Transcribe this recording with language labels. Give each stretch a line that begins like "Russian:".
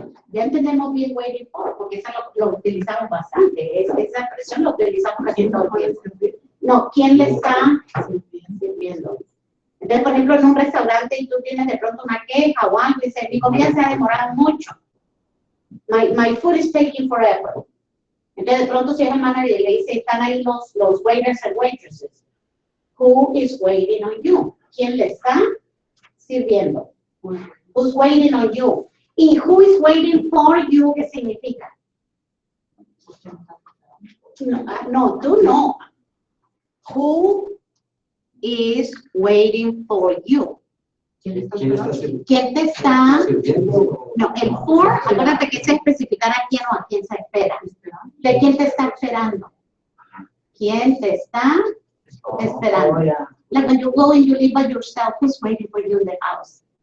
Spanish: Ya entendemos bien waiting for, porque esa lo utilizamos bastante. Esa expresión lo utilizamos casi todo el tiempo. No, ¿quién le está sirviendo? Entonces, por ejemplo, en un restaurante y tú tienes de pronto una queja o algo y dices, mi comida se ha demorado mucho.
English: My food is taking forever.
Spanish: Entonces, de pronto si es el manager y le dice, están ahí los
English: waiters and waitresses. Who is waiting on you?
Spanish: ¿Quién le está sirviendo?
English: Who's waiting on you? Y who is waiting for you,
Spanish: ¿qué significa? No, no, tú no.
English: Who is waiting for you?
Spanish: ¿Quién está sirviendo? ¿Quién te está? ¿Sirviendo? No, el for, acuérdate que es especificar a quién o a quién se espera. ¿De quién te está esperando? ¿Quién te está esperando?
English: Like when you go and you live by yourself, who's waiting for you in the house?